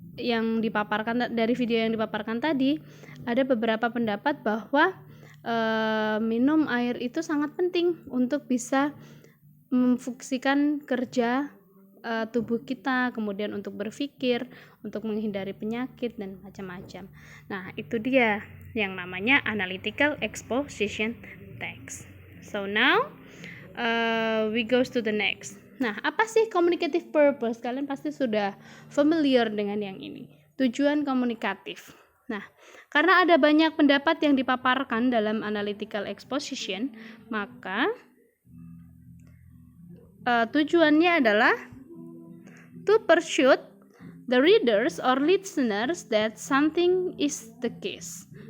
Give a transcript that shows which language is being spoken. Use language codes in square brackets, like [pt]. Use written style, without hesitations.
[id] yang dipaparkan dari video yang dipaparkan tadi, ada beberapa pendapat bahwa minum air itu sangat penting untuk bisa memfungsikan kerja tubuh kita, kemudian untuk berpikir, untuk menghindari penyakit dan macam-macam. Nah, itu dia yang namanya analytical exposition text. [en] So now we goes to the next. [id] Nah, apa sih communicative purpose? Kalian pasti sudah familiar dengan yang ini. Tujuan komunikatif. Nah, karena ada banyak pendapat yang dipaparkan dalam analytical exposition, maka tujuannya adalah [en] to persuade the readers or listeners that something is the case.